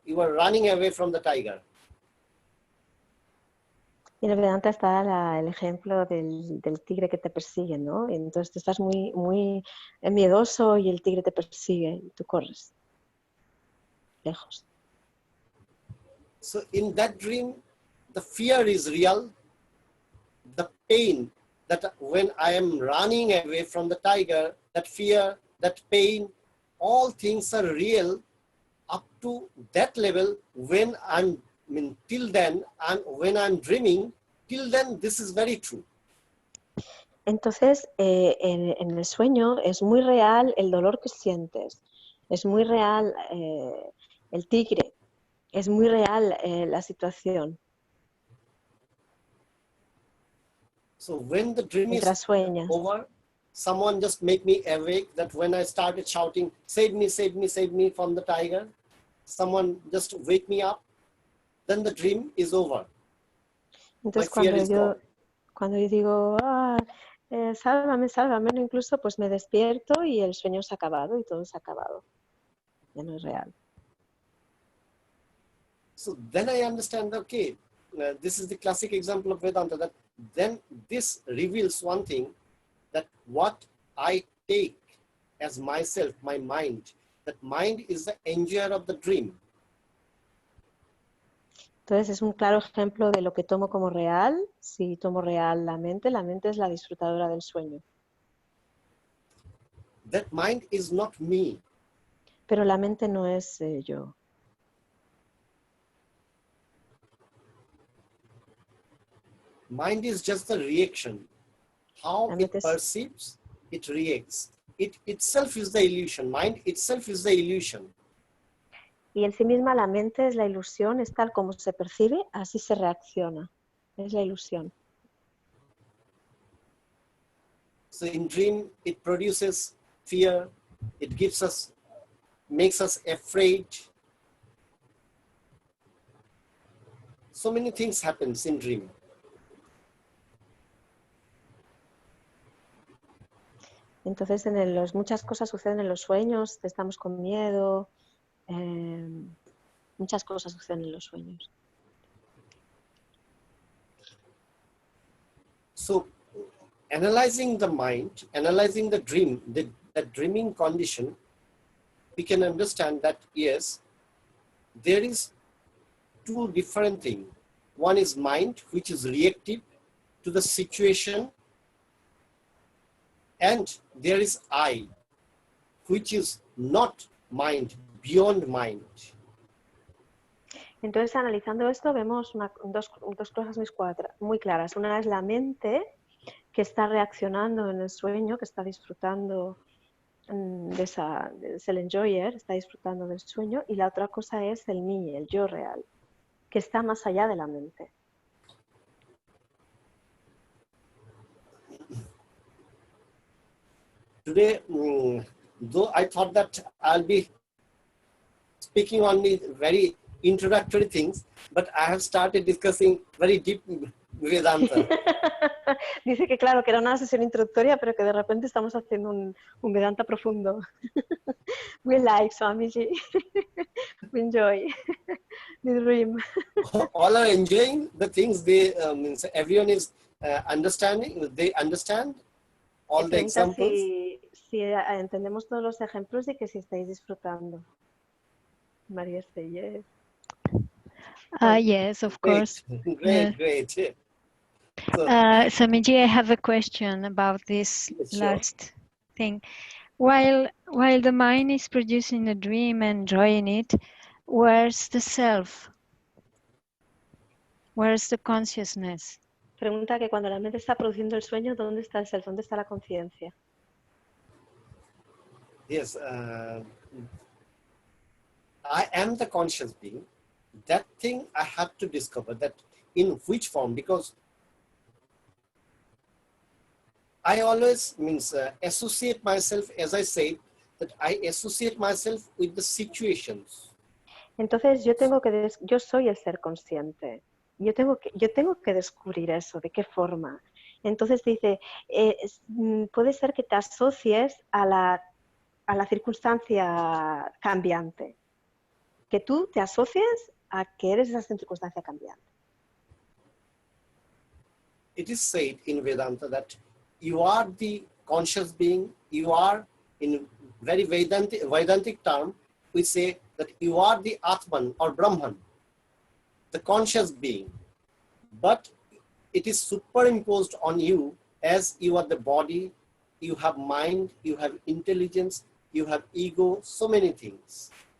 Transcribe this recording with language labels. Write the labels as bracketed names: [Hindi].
[English] You are running away from the tiger. [Spanish] Y en el Vedanta está el ejemplo del tigre que te persigue, ¿no? Y entonces tú estás muy miedoso y el tigre te persigue y tú corres lejos. [English] So in that dream, the fear is real. The pain that when I am running away from the tiger, that fear, that pain, all things are real up to that level when till then, when I'm dreaming, till then this is very true. [Spanish] Entonces, en el sueño es muy real el dolor que sientes, es muy real el tigre, es muy real la situación. [English] So when the dream [Spanish] Mientras [English] is [Spanish] sueñas. [English] over, someone just make me awake that when I started shouting, save me, save me, save me from the tiger, someone just wake me up, then the dream is over. [Spanish] Entonces [English] My fear is gone. [Spanish] cuando yo digo, sálvame, sálvame, ¿no? Incluso pues me despierto y el sueño se ha acabado y todo se ha acabado. Ya no es real. [English] So then I understand, okay, this is the classic example of Vedanta, that then this reveals one thing, that what I take as myself, my mind, that mind is the enjoyer of the dream. [Spanish] Entonces es un claro ejemplo de lo que tomo como real. Si tomo real la mente es la disfrutadora del sueño. [English] That mind is not me. [Spanish] Pero la mente no es yo. [English] Mind is just the reaction. How it perceives, it reacts. It itself is the illusion. Mind itself is the illusion. [Spanish] Y en sí misma la mente es la ilusión, es tal como se percibe, así se reacciona. Es la ilusión. [English] So in dream, it produces fear. It makes us afraid. So many things happens in dream. [Spanish] Entonces muchas cosas suceden en los sueños, estamos con miedo, muchas cosas suceden en los sueños. [English] So analyzing the mind, analyzing the dream, the dreaming condition, we can understand that yes, there is two different things. One is mind, which is reactive to the situation, and there is I, which is not mind, beyond mind. [Spanish] Entonces, analizando esto, vemos dos cosas muy claras. Una es la mente, que está reaccionando en el sueño, que está disfrutando es el enjoyer, está disfrutando del sueño, y la otra cosa es el mí, el yo real, que está más allá de la mente. [English] Today, though I thought that I'll be speaking only very introductory things, but I have started discussing very deep Vedanta. [Spanish] Dice que claro, que era una sesión introductoria, pero que de repente estamos haciendo un Vedanta profundo. [English] We like Swamiji. We enjoy the dream. All are enjoying the things. Everyone is understanding. They understand all the examples. [Spanish] Si entendemos todos los ejemplos y que si estáis disfrutando. [English] María say yes. Yes, of course. Great. So, Swamiji, I have a question about this last thing. While the mind is producing a dream and enjoying it, where's the self? Where's the consciousness? [Spanish] Pregunta que cuando la mente está produciendo el sueño, ¿dónde está el self? ¿Dónde está la conciencia? [English] Yes, I am the conscious being. That thing I have to discover, that in which form, because I always associate myself, as I said, that I associate myself with the situations. [Spanish] Entonces yo soy el ser consciente. Yo tengo que descubrir eso, de qué forma. Entonces dice, puede ser que te asocies a la circunstancia cambiante. Que tú te asocies a que eres esa circunstancia cambiante. [English] It is said in Vedanta that you are the conscious being, you are, in very Vedantic term, we say that you are the Atman or Brahman, the conscious being. But it is superimposed on you as you are the body, you have mind, you have intelligence, you have ego, so many things.